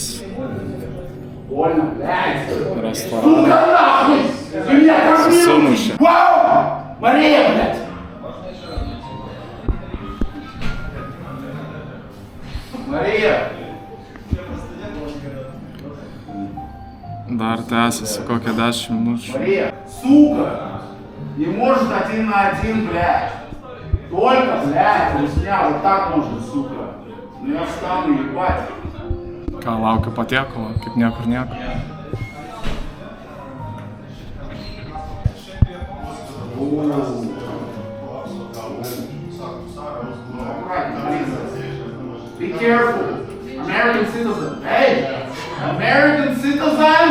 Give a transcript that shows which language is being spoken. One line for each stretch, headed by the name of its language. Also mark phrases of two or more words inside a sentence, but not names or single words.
Russian: Больно, блядь.
Lithuanian: restorane.
Russian: Сука, нахуй! Ты меня кормил!
Lithuanian: Susimušė.
Russian: Вау! Мария, блядь! Мария!
Lithuanian: Dar tęsiasi kokią 10 minučių.
Russian: Мария! Сука! Не может 1 на 1, блядь! Только, блядь, русня, вот так можно, сука! Ну я встану, ебать!
Lithuanian: Ką, laukiu patiekalo, kaip niekur nieko.
English: Be careful! American citizen! Hey! American citizen!